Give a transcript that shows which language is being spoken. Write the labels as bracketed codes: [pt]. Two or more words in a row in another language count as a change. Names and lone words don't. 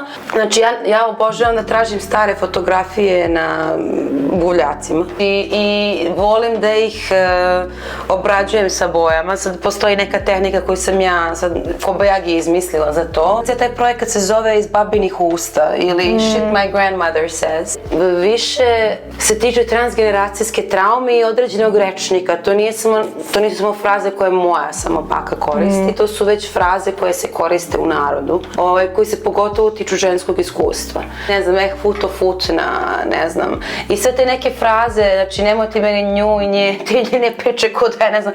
[sr] Znači ja obožavam da tražim stare fotografije na buvljacima i volim da ih obrađujem sa bojama. Sad postoji neka tehnika koju sam ja sad kobajagi izmislila za to. Taj projekat se zove Iz babinih usta ili Shit my grandmother says. Više se tiče transgeneracijske traume i određenog rečnika. To nisu samo fraze koje moja samo baka koristi, to su već fraze koje se koriste u narodu, koji se pogotovo tiču ženskog iskustva. Ne znam, futofutna, ne znam. I sve te neke fraze, znači nemoj ti meni nju i nje, ti ne priče kod ja, ne znam.